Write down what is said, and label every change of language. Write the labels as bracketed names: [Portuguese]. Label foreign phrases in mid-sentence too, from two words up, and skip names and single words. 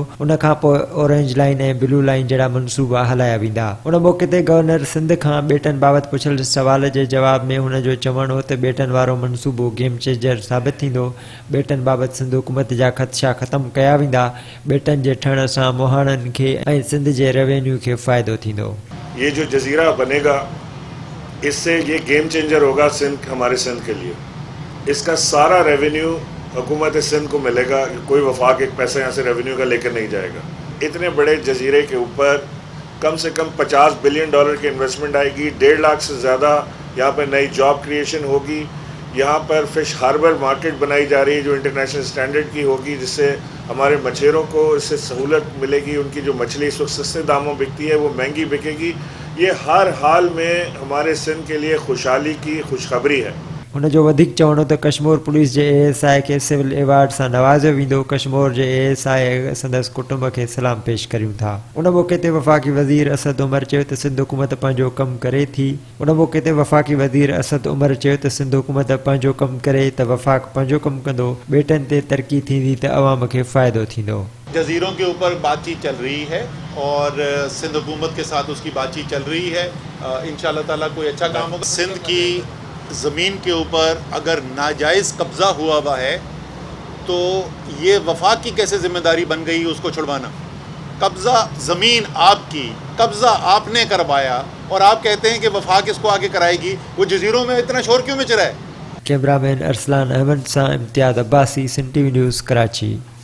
[Sindhi] उन खां पोइ ऑरेंज लाइन ऐं ब्लू लाइन जहिड़ा मनसूबा हलाया वेंदा। उन मौक़े ते गवर्नर सिंध खां ॿेटनि बाबति पुछियल सवाल जे जवाब में हुन जो चवणु हो त ॿेटनि वारो मनसूबो [English] game changer [Sindhi] साबित थींदो। ॿेटनि बाबति सिंध हुकूमत जा ख़दशा ख़त्म कया वेंदा। ॿेटनि जे ठहण सां मुहाणनि खे ऐं सिंध जे रेवेन्यू खे फ़ाइदो थींदो। [Urdu] یہ جو جزیرہ بنے گا اس سے یہ [English] game changer [Urdu] ہوگا سندھ، ہمارے سندھ کے لیے. اس کا سارا ریونیو حکومت سندھ کو ملے گا. کوئی وفاق ایک پیسہ یہاں سے ریونیو کا لے کر نہیں جائے گا۔ اتنے بڑے جزیرے کے اوپر کم سے کم $50 بلین کی انویسٹمنٹ آئے گی. 1.5 لاکھ سے زیادہ یہاں پر نئی [English] job creation [Urdu] ہوگی. یہاں پر فش ہاربر مارکیٹ بنائی جا رہی ہے جو [English] international standard [Urdu] کی ہوگی، جس سے ہمارے مچھیروں کو اس سے سہولت ملے گی. ان کی جو مچھلی اس وقت سستے داموں بکتی ہے وہ مہنگی بکے گی. یہ ہر حال میں ہمارے سندھ کے لیے خوشحالی کی خوشخبری ہے. [Sindhi] हुन जो वधीक चवणो त कश्मीर पुलिस जे ASI खे सिविल एवार्ड सां नवाज़ियो वेंदो। कश्मीर जे ASI संदसि कुटुंब खे सलाम पेश करियूं था। उन मौक़े ते वफ़ाक़ी वज़ीर असद उमर चयो त सिंध हुकूमत पंहिंजो कमु करे थी। उन मौक़े ते वफ़ाक़ी वज़ीर असद उमर चयो त सिंध हुकूमत पंहिंजो कमु करे त वफ़ाक़ पंहिंजो कमु कंदो। ॿेटनि ते तरक़ी थींदी त अवाम खे फ़ाइदो थींदो। [Urdu] جزیروں کے اوپر بات چیت چل رہی ہے اور سندھ حکومت کے ساتھ اس کی بات چیت چل رہی ہے. [Arabic] إن شاء الله تعالى [Urdu] کوئی اچھا کام ہوگا۔ سندھ کی زمین کے اوپر اگر ناجائز قبضہ ہوا ہوا ہے تو یہ وفاق کی کیسے ذمہ داری بن گئی اس کو چھڑوانا. قبضہ زمین آپ کی، قبضہ آپ نے کروایا اور آپ کہتے ہیں کہ وفاق اس کو آگے کرائے گی. وہ جزیروں میں اتنا شور کیوں مچ رہا ہے? [Sindhi] कैमरामैन अरसलान अहमद सां इम्तियाज़ अब्बासी, सिंध TV न्यूज़, कराची।